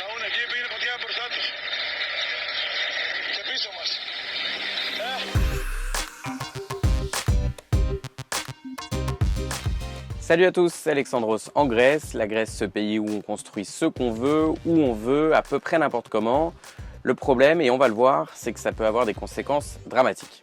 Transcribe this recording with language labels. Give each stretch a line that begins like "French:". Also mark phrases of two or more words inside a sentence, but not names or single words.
Greek: εκεί πήγαινε φωτιά μπροστά τους. Και πίσω μας.
French: Salut à tous, c'est Alexandros en Grèce. La Grèce, ce pays où on construit ce qu'on veut, où on veut, à peu près n'importe comment. Le problème, et on va le voir, c'est que ça peut avoir des conséquences dramatiques.